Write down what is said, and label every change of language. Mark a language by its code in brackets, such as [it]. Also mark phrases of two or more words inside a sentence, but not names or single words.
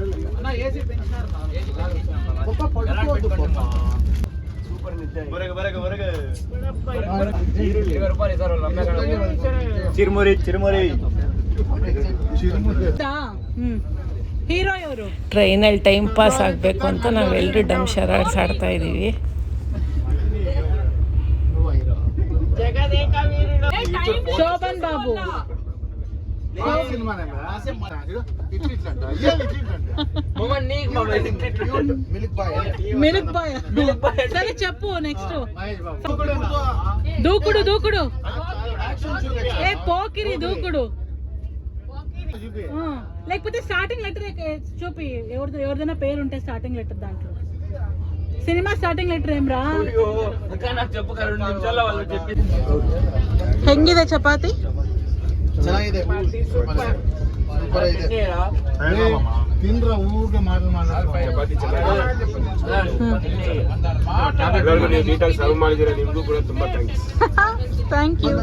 [kn] ಹೀರೋ ಇವರು. ಟ್ರೈನಲ್ಲಿ [en] time pass [kn] ಆಗಬೇಕು ಅಂತ ನಾವೆಲ್ಲರೂ [en] dumb charades [kn] ಆಡ್ತಾ ಇದ್ದೀವಿ. ಶೋಭನ್ ಬಾಬು. [en] milk boy. [te] సరే చెప్పు నెక్స్ట్. దూకుడు దూకుడు. ఏ పోకిరి దూకుడు. లేకపోతే [en] starting letter [te] చూపి, ఎవరిదైనా పేరు ఉంటే [en] starting letter [te] దాంట్లో. సినిమా [en] starting letter [te] ఏం రా? [kn] ಹೆಂಗಿದೆ ಚಪಾತಿ? ಚೆನ್ನಾಗಿದೆ, ಸೂಪರ್ ಇದೆ. ತಿಂದ್ರ ಊಗೆ ಚಪಾತಿ [en] thank you.